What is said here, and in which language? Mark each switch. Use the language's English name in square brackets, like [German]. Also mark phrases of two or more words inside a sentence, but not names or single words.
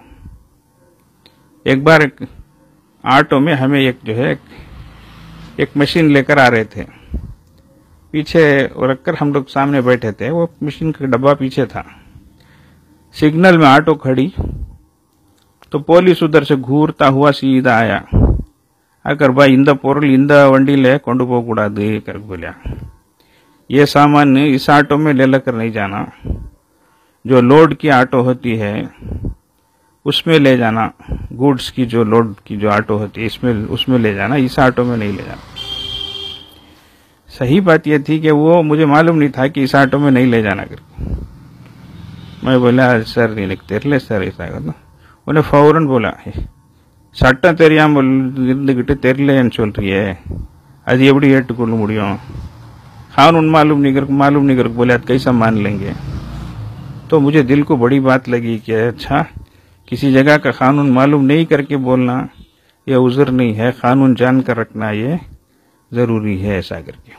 [Urdu] ایک بار ایک آٹو میں ہمیں ایک مشین لے کر آ رہے تھے، پیچھے رکھ کر ہم لوگ سامنے بیٹھے تھے، وہ مشین کا ڈبہ پیچھے تھا۔ سگنل میں آٹو کھڑی تو پولیس ادھر سے گھورتا ہوا سیدھا آیا، [Kannada] اگر بھائی ಇಂದ ವಂಡಿಲೇ ಕೊಂಡು ಹೋಗಕೂಡದು [Urdu] کر بولیا، یہ سامان اس آٹو میں لے کر نہیں جانا، جو لوڈ کی آٹو ہوتی ہے اس میں لے جانا، گوڈز کی جو لوڈ کی جو آٹو ہوتی ہے اس میں لے جانا، اس آٹو میں نہیں لے جانا۔ صحیح بات یہ تھی کہ وہ مجھے معلوم نہیں تھا کہ اس آٹو میں نہیں لے جانا کر کے۔ میں بولا سر تیرلے سر ایسا کرنا، انہیں فوراً بولا [Tamil] சட்டம் தெரியாமல் இருந்துகிட்டு தெரியலன்னு சொல்றியே, அது எப்படி ஏற்றுக்கொள்ள முடியும், [Urdu] قانون معلوم نہیں کر بولے آپ کیسا مان لیں گے۔ تو مجھے دل کو بڑی بات لگی کہ اچھا کسی جگہ کا قانون معلوم نہیں کر کے بولنا یہ عذر نہیں ہے، قانون جان کر رکھنا یہ ضروری ہے، ایسا کر کے۔